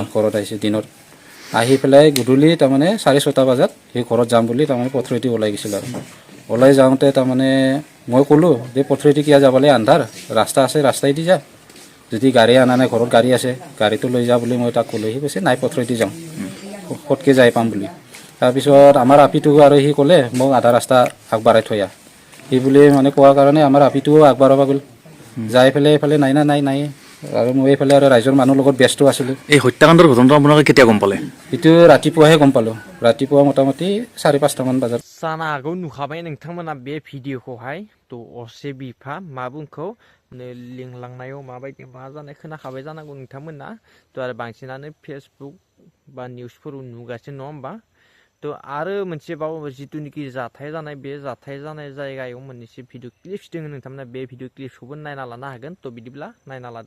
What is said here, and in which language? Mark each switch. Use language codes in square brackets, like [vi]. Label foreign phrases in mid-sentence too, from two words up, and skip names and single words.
[as] ঘৰত আহিছিল দিনত আহি পেলাই গধূলি তাৰমানে 6:30 বজাত সি ঘৰত যাম বুলি তাৰমানে পথৰেদি ওলাই গৈছিল আৰু ওলাই যাওঁতে তাৰমানে মই ক'লোঁ যে পথৰেদি কিয় যাবলৈ আন্ধাৰ ৰাস্তা আছে ৰাস্তাইদি যা যদি গাড়ী আনা নাই ঘৰত গাড়ী আছে গাড়ীটো লৈ যা বুলি মই তাক ক'লোঁ সি কৈছে নাই পথৰেদি যাওঁ ফটকৈ যাই পাম বুলি তাৰপিছত আমাৰ আপিটোক আৰু সি ক'লে মোক আধা ৰাস্তা আগবঢ়াই থৈ আহ সি বুলি মানে কোৱাৰ কাৰণে আমাৰ আপিটোও আগবঢ়াব গ'ল যাই পেলাই এইফালে নাই আৰু মই এইফালে আৰু ৰাইজৰ মানুহৰ লগত ব্যস্ত আছিলোঁ। এই হত্যাকাণ্ডৰ ঘটনাটো আপোনালোকে কেতিয়া গম পালে? এইটো ৰাতিপুৱাহে গম পালোঁ ৰাতিপুৱা মোটামুটি 4-5টামান বজাত। [brx] जानो हागौ नुखाबाय नोंथांमोना बे भिडिअखौहाय असे बिफा मा बुंखौ लिंलांनायाव माबायदि मा जानाय खोनाखाबाय जानांगौ नोंथांमोना आरो बांसिनानो फेसबुक बा निउसफोराव नुगासिनो नङा होमबा आरो मोनसेबाव जिथुनिखि जाथाय जानाय बे जाथाय जानाय जायगायाव मोननैसो [en] video clips [brx] दङ नोंथांमोना बे भिडिअ क्लिप्सखौबो नायना लानो हागोन बिदिब्ला नायना लादो।